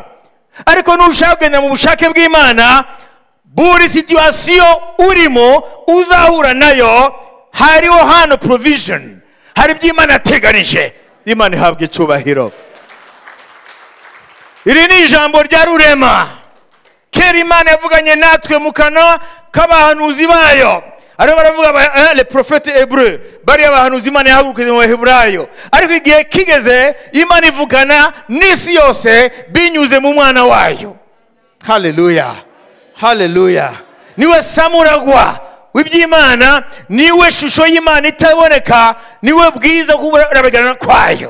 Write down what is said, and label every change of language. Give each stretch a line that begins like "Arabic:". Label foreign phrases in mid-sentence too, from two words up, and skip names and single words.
Kinyarwanda: Ariko nushaka kugenda mu bushake bw'Imana, buri situation urimo uzahura nayo hariho hano provision. Hari by'Imana yateganije. Imana ihabwe icyubahiro. Iri ni ijambo rya Rurema. Kera Imana yavuganye natwe mu kanwa k'abahanuzi bayo. Ariho baravuga
French: les prophètes hébreux,
Kinyarwanda: bari abahanuzi Imana yahagurukiye mu Baheburayo. Ariko igihe kigeze Imana ivugana n'isi yose binyuze mu mwana wayo. Haleluya, haleluya. Niwe samuragwa w'iby'Imana, niwe shusho y'Imana itaboneka, niwe bwiza kuburabegerana kwayo.